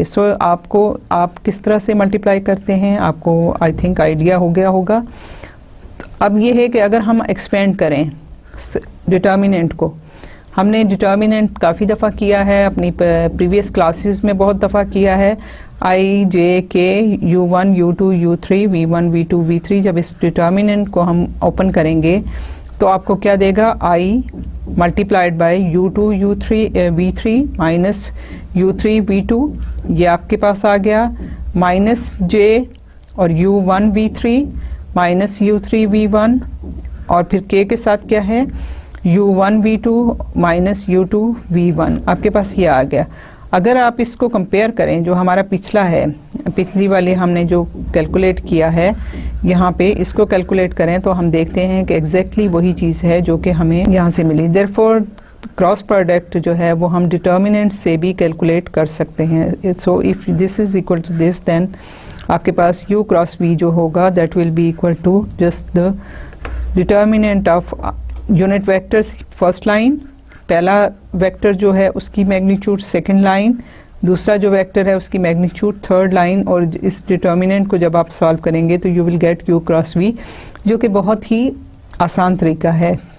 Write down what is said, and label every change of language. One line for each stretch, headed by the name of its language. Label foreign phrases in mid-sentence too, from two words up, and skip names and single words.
Hindi: सो आप किस तरह से मल्टीप्लाई करते हैं आपको
English: I think idea
Hindi: हो गया होगा। अब ये है कि अगर हम एक्सपेंड करें डिटर्मिनेंट को, हमने डिटर्मिनेंट काफ़ी दफ़ा किया है, अपनी
English: previous classes
Hindi: में बहुत दफ़ा किया है।
English: i j k u1 u2 u3 v1 v2 v3।
Hindi: जब इस डिटर्मिनेंट को हम ओपन करेंगे तो आपको क्या देगा, i
English: multiplied by
Hindi: u2 u3 v3 माइनस u3 v2 ये आपके पास आ गया, माइनस j और u1 v3 माइनस u3 v1 और फिर k के साथ क्या है u1 v2 माइनस u2 v1 आपके पास ये आ गया। अगर आप इसको कंपेयर करें जो हमारा पिछला है, पिछली वाली हमने जो कैलकुलेट किया है यहाँ पे इसको कैलकुलेट करें तो हम देखते हैं कि एग्जैक्टली वही चीज़ है जो कि हमें यहाँ से मिली।
English: therefore cross product
Hindi: जो है वो हम डिटर्मिनेंट से भी कैलकुलेट कर सकते हैं।
English: so if this is equal to this then
Hindi: आपके पास u क्रॉस v जो होगा
English: that will be equal to just the determinant of unit vectors first line,
Hindi: पहला वेक्टर जो है उसकी मैग्नीट्यूड
English: second line,
Hindi: दूसरा जो वेक्टर है उसकी मैग्नीट्यूड
English: third line.
Hindi: और इस डिटर्मिनेंट को जब आप सॉल्व करेंगे तो
English: you will get u cross v,
Hindi: जो कि बहुत ही आसान तरीका है।